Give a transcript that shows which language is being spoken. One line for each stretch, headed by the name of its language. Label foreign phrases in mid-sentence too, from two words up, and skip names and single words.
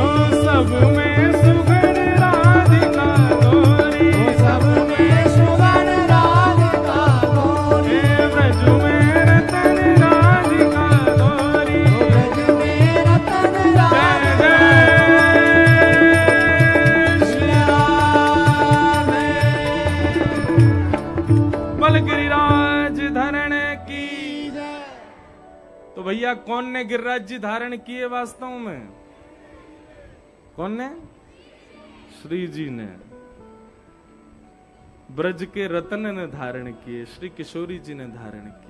Hindi: ओ सब में सुगण राधिका गोरी, ओ सब में सुगण राधिका गोरी, ब्रज में रतन राधिका गोरी। ओ ब्रज में रतन जय राधिका जय श्री राम। बल गिरिराज धरण की। जय। तो भैया कौन ने गिरिराज जी धारण किए वास्तव में? कौन ने? श्री जी ने। ब्रज के रतन ने धारण किए, श्री किशोरी जी ने धारण किए।